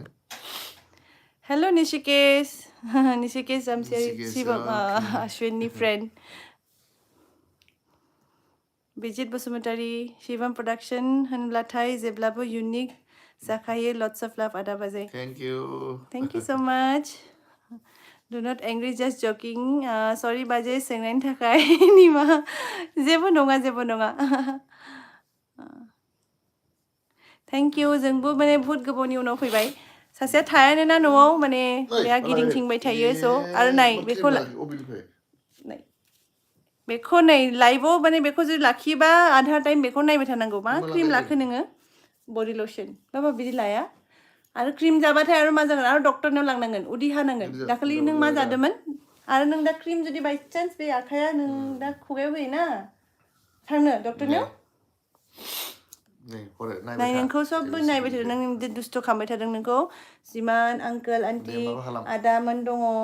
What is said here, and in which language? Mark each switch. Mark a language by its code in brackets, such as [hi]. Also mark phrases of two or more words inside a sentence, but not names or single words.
[brx] हेल' निशिकेश जामसियारि शिवम अश्विननि फ्रेन्ड बिजित बसुमतारी शिवम प्रडाक्शन होनब्लाथाय जेब्लाबो इउनिक जाखायो [en] lots of love [brx] आदा बाजै [en] thank you so much do not angry just joking sorry [brx] बाजै सोंनायनि थाखाय निमाहा जेबो नङा [en] thank you [brx] जोंबो माने बहुत गोबावनि उनाव फैबाय सासेया थायानो ना न'आव माने बेहा गिदिंथिंबाय थायो स' आरो बेखौ नै लाइभआव माने बेखौ जुदि लाखियोबा आधा टाइम बेखौ नायबाय थानांगौ मा क्रिम लाखो नोङो [en] body lotion [brx] बाबा बिदि लाया आरो क्रिम जाबाथाय आरो मा जागोन आरो डक्टरनाव लांनांगोन उदै हानांगोन दाखालि नों मा जादोंमोन आरो नों दा क्रिम जुदि बायचान्स बे आखाया नों दा खुगायाव होयोना थांनो डक्टरनाव नोंखौ सबबो नायबाय थादों नों दुस्थ' खालामबाय थादों नोंखौ जिमान आंकोल आन्टि आदामोन दङ